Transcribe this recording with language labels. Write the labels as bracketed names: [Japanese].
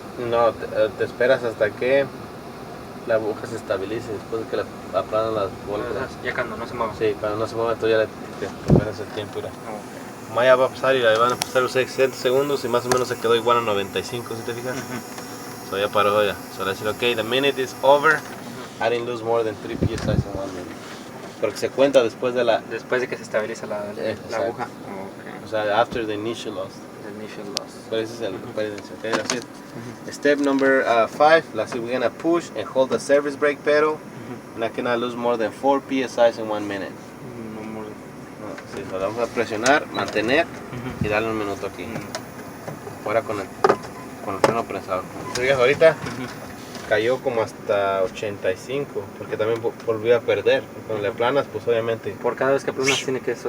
[Spanish] No, te esperas hasta que la aguja se estabilice después de que la aplanan las bolas. Ya cuando no se mueve. Sí, cuando no se mueve, tú ya le esperas el tiempo. Mira. Como ya va a pasar y la van a pasar los 60 segundos y más o menos se quedó igual a 95, si te fijas. So ya paró ya. [English] So let's say, okay, the minute is over. I didn't lose more than 3 psi in 1 minute. [Spanish] Porque se cuenta después de la... Después de que se estabiliza la aguja. O sea, [English] after the initial loss. The initial loss. But this is the okay, that's it. Step number 5, let's see, we're gonna push and hold the service brake pedal. And I cannot lose more than 4 psi in 1 minute. No more. [Spanish] Sí, lo vamos a presionar, mantener y darle un minuto aquí. Fuera con el freno prensado. Entonces, ahorita cayó como hasta 85, porque también volvió a perder. Cuando le planas, pues obviamente por cada vez que planas tiene que